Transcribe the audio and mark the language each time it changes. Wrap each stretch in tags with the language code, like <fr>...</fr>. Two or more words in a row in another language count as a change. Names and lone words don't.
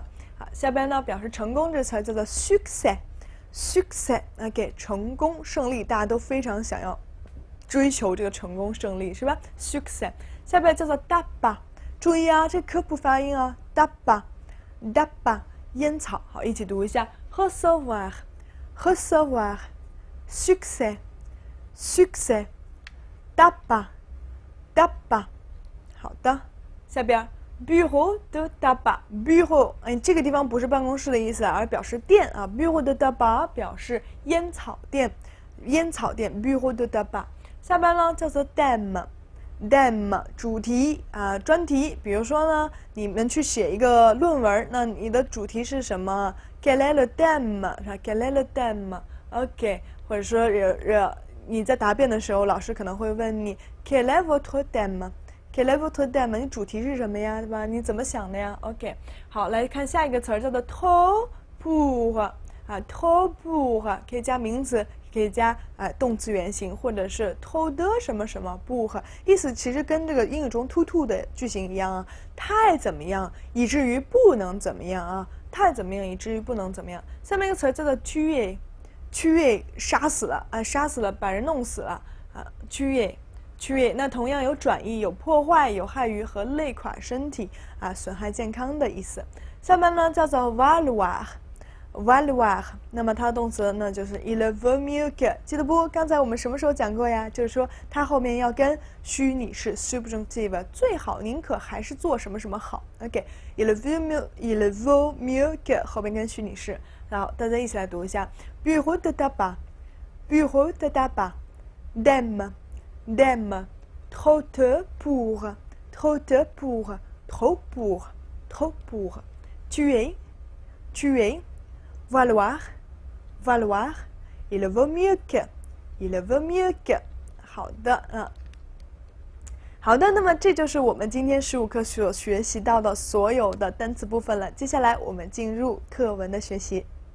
<zh>好，下边呢表示成功这词儿叫做 succès。succès，OK， 成功、胜利，大家都非常想要追求这个成功胜利，是吧 ？succès。下边叫做 tabac， 注意啊，这科普发音啊 ，tabac，tabac，烟草。好，一起读一下</zh> <fr>recevoir，recevoir，succès，succès，tabac，tabac。好的，下边 bureau de tabac，bureau，</fr> <zh>这个地方不是办公室的意思，而表示店啊。</zh> <fr>bureau de tabac</fr> <zh>表示烟草店，烟草店</zh> <fr>bureau de tabac。</fr> <zh>下边呢叫做 thème，thème 主题啊，专题。比如说呢，你们去写一个论文，那你的主题是什么 ？</zh> <fr>Quel est le thème？</fr> <zh>是吧 ？</zh> <fr>Quel est le thème？</fr> <zh>OK， 或者说你在答辩的时候，老师可能会问你</zh> <fr>Quel est votre thème？ Quel est votre thème？</fr> <zh>你主题是什么呀？对吧？你怎么想的呀 ？OK， 好，来看下一个词儿，叫做</zh> <fr>trop pour</fr> <zh>啊 ，</zh> <fr>trop pour</fr> <zh>可以加名词，可以加动词原形，或者是</zh> <fr>trop de</fr> <zh>什么什么 pour， 意思其实跟这个英语中</zh> <en>too to</en> <zh>的句型一样啊，太怎么样，以至于不能怎么样啊，太怎么样，以至于不能怎么样。下面一个词儿叫做 tuer，tuer 杀死了啊，杀死了，把人弄死了啊 ，tuer。那同样有转移、有破坏、有害于和累垮身体啊，损害健康的意思。下面呢叫做 valoir，valoir， 那么它的动词呢就是</zh> <fr>il vaut mieux que，</fr> <zh>记得不？刚才我们什么时候讲过呀？就是说它后面要跟虚拟式 subjunctive， 最好宁可还是做什么什么好。OK，</zh> <fr>il vaut mieux que</fr> <zh>后面跟虚拟式。好，大家一起来读一下</zh> <fr>bureau de tabac，bureau de tabac，thème。thème， trop de pour， trop de pour， trop pour， trop pour， tuer， tuer， valoir， valoir， il vaut mieux que， il vaut mieux que。</fr> <zh>好的，好的，那么这就是我们今天15课所学习到的所有的单词部分了。接下来我们进入课文的学习。</zh>